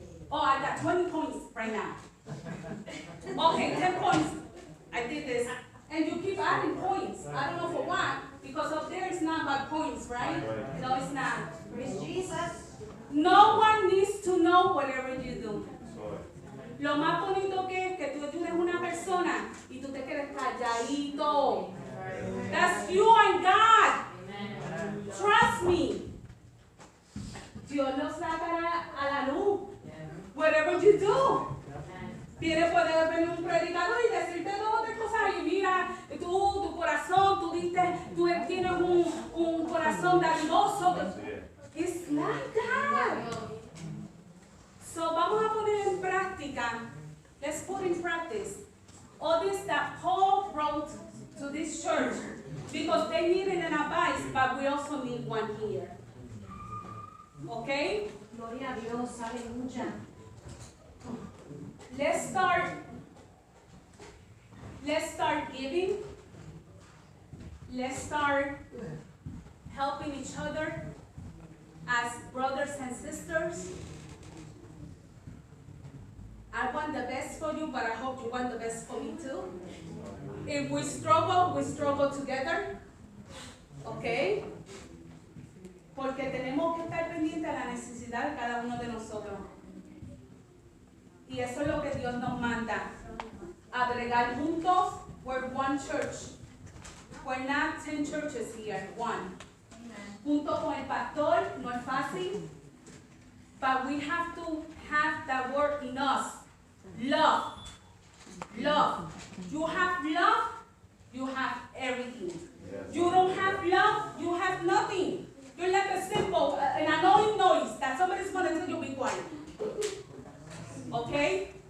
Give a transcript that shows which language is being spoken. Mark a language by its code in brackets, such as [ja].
[en] Oh, I got 20 points right now. Okay, 10 points. I did this. And you keep adding points. I don't know for what. Because up there it's not about points, right? No, it's not. Praise Jesus. No one needs to know whatever you do. [es] Lo más bonito que es que tú ayudes a una persona y tú te quedes calladito. [en] That's you and God. Trust me. [es] Dios lo sacará a la luz. [en] Whatever you do. [es] Puede venir un predicador y decirte dos o tres cosas y mira, tu corazón, tú tienes un corazón dadivoso. [en] It's not that. So [es] vamos a poner en práctica. [en] Let's put in practice all this that Paul wrote to this church because they needed an advice, but we also need one here. Okay? [es] Gloria a Dios. Aleluya. [en] Let's start giving let's start helping each other as brothers and sisters. I want the best for you, but I hope you want the best for me too. If we struggle together. ¿Ok? [es] Porque tenemos que estar pendientes a la necesidad de cada uno de nosotros. Y eso es lo que Dios nos manda. A bregar juntos. [en] We're one church. We're not 10 churches here. One. [es] Junto con el pastor, no es fácil. [en] But we have to have that word in us. Love. Love. You have love, you have everything. You don't have love, you have nothing. You're like a simple, an annoying noise that somebody's going to tell you be quiet. Okay?